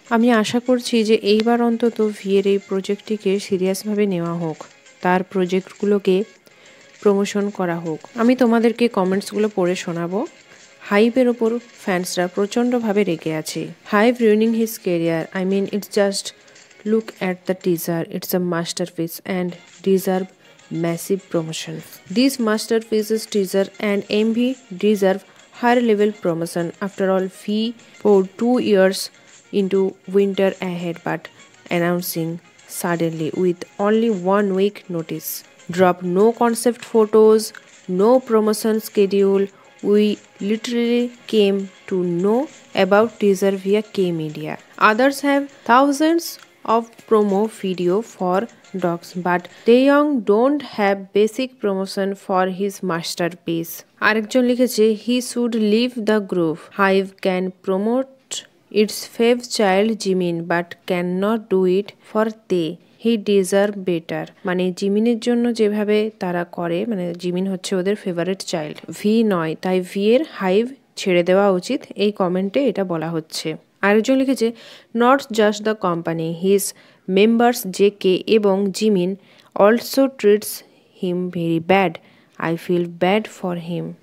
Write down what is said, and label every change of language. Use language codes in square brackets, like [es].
[bn] আমি আশা করছি যে এইবার অন্তত ভি এর এই প্রজেক্টটিকে সিরিয়াসভাবে নেওয়া হোক, তার প্রজেক্টগুলোকে প্রমোশন করা হোক। আমি তোমাদেরকে কমেন্টসগুলো পড়ে শোনাবো। হাইভের ওপর ফ্যান্সরা প্রচণ্ডভাবে রেগে আছে। [en] Hive ruining his career, I mean it's just look at the teaser, it's a masterpiece and deserve massive promotion. These masterpieces teaser and MV deserve higher level promotion. After all, V poured 2 years into winter ahead, but announcing suddenly with only 1 week notice. Drop no concept photos, no promotion schedule. We literally came to know about teaser via K-Media. Others have thousands of promo video for dogs, but Taeyong don't have basic promotion for his masterpiece. [bn] আরেকজন লিখেছে, [en] he should leave the group. Hive can promote its fave child Jimin but cannot do it for Tae. He deserve better. [bn] মানে জিমিনের জন্য যেভাবে তারা করে, মানে Jimin হচ্ছে ওদের ফেভারিট চাইল্ড, ভি নয়, তাই ভি এর হাইভ ছেড়ে দেওয়া উচিত, এই কমেন্টে এটা বলা হচ্ছে। আরেকজন লিখেছে, [en] Not just the company, his members JK এবং Jimin also treats him very bad, I feel bad for him.